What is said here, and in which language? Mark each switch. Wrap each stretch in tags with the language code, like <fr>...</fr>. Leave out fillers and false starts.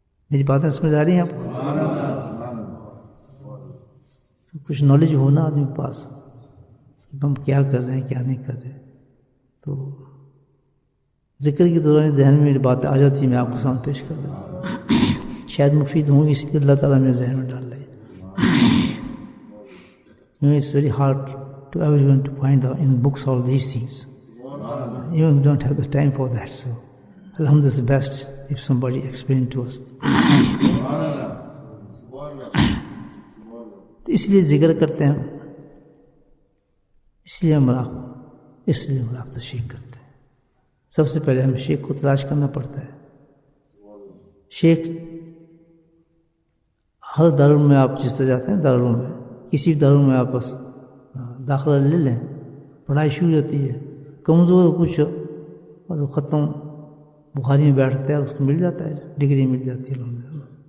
<ur>میری باتیں سمجھ آ رہی ہیں آپ کو؟ تو کچھ نالج ہونا آدمی کے پاس ہم کیا کر رہے ہیں کیا نہیں کر رہے. تو ذکر کے دوران ذہن میں میری باتیں آ جاتی ہیں, میں آپ کو سامنے پیش کر دیتا ہوں. شاید مفید ہوں, اس لیے اللہ تعالیٰ میرے ذہن میں ڈال رہے ہیں.</ur> <en>It's very hard to everyone to find out in books all these things. Even we don't have the time for that. So, Alhamdulillah is best if somebody explain to us.</en> <ur>تو اس لیے ذکر کرتے ہیں, اس لیے ہم رابطہ شیخ کرتے ہیں. سب سے پہلے ہمیں شیخ کو تلاش کرنا پڑتا ہے. شیخ ہر دارالعلوم میں آپ جس طرح جاتے ہیں, دارالعلوم میں کسی بھی دارالعلوم میں آپ بس داخلہ لے لیں, پڑھائی شروع ہوتی ہے, کمزور کچھ اور وہ ختم بخاری میں بیٹھتا ہے, اس کو مل جاتا ہے, ڈگری مل جاتی ہے الحمدللہ.</ur>